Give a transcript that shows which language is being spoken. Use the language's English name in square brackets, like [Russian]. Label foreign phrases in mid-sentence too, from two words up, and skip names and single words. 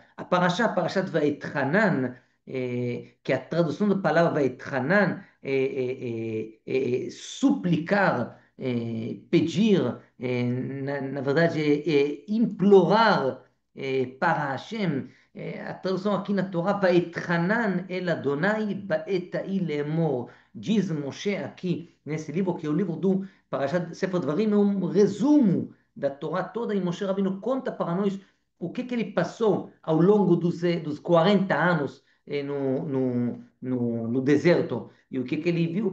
[Portuguese] A Parashá, Parashat Vaetchanan, que a tradução da palavra Vaetchanan suplicar, pedir, na verdade, implorar para Hashem. A tradução aqui na Torá, [Hebrew] ואתחנן אל יהוה בעת ההיא לאמור. [Portuguese] Diz Moshe aqui, nesse livro, que é o livro do Parashat Sefer Dvarim, é um resumo da Torá toda, e Moshe Rabbeinu conta para nós o que ele passou ao longo dos 40 anos no deserto, e o que ele viu.